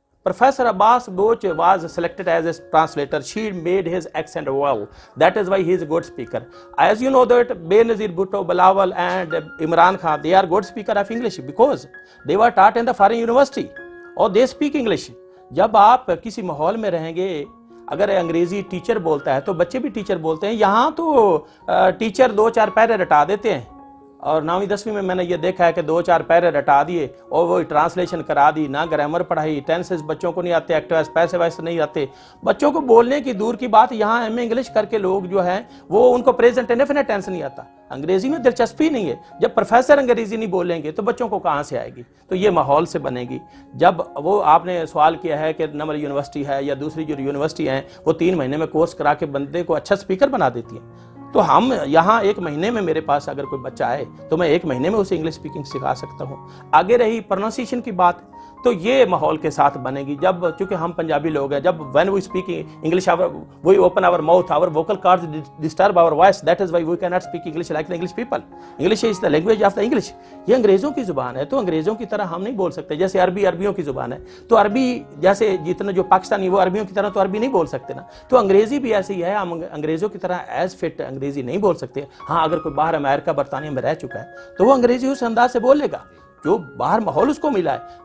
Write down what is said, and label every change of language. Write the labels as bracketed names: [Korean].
[English] Professor Abbas Baloch was selected as a translator. She made his accent well. That is why he is a good speaker. As you know that Benazir Bhutto, Bilawal and Imran Khan, they are good speaker of English because they were taught in the foreign university or they speak English. [Urdu] جب آپ کسی ماحول میں رہیں گے، اگر انگریزی teacher بولتا ہے تو بچے بھی ٹیچر بولتے ہیں. یہاں تو ٹیچر 2-4 پیرے رٹا دیتے ہیں، اور 9ویں 10ویں میں نے یہ دیکھا ہے کہ 2-4 پیرے رٹا دیے اور وہ ٹرانسلیشن کرا دی. نہ گرامر پڑھائی، ٹینسز بچوں کو نہیں آتے، ایکٹیوائز پیسے ویسے نہیں آتے. بچوں کو بولنے کی دور کی بات، یہاں ایم اے انگلش کر کے لوگ جو ہیں وہ ان کو پریزنٹ انڈیفینٹ ٹینس نہیں آتا. انگریزی میں دلچسپی نہیں ہے. جب پروفیسر انگریزی نہیں بولیں گے تو بچوں کو کہاں سے آئے گی؟ تو یہ ماحول سے بنے گی. جب وہ آپ نے سوال کیا ہے کہ نمر یونیورسٹی ہے یا دوسری جو یونیورسٹی ہیں وہ 3 مہینے میں کورس کرا کے بندے کو اچھا اسپیکر بنا دیتی ہیں. تو ہم یہاں 1 مہینے میں میرے پاس اگر کوئی بچہ آئے تو میں 1 مہینے میں اسے انگلش اسپیکنگ سکھا سکتا ہوں. آگے رہی پروننسیشن کی بات، تو یہ ماحول کے ساتھ بنے گی. جب چونکہ ہم پنجابی لوگ ہیں، جب [English] when we speak English, we open our mouth, our vocal cords disturb our voice. That is why we cannot speak English like the English people. English is the language of the English. [Urdu] یہ انگریزوں کی زبان ہے، تو انگریزوں کی طرح ہم نہیں بول سکتے. جیسے عربی عربیوں کی زبان ہے، تو عربی جیسے جتنا جو پاکستانی وہ عربیوں کی طرح تو عربی نہیں بول سکتے نا. تو انگریزی بھی ایسی ہے، ہم انگریزوں کی طرح ایز فٹ انگریزی نہیں بول سکتے. ہاں اگر کوئی باہر امریکہ برطانیہ میں رہ چکا ہے تو وہ انگریزی اس انداز سے بولے گا جو باہر ماحول اس کو ملا ہے.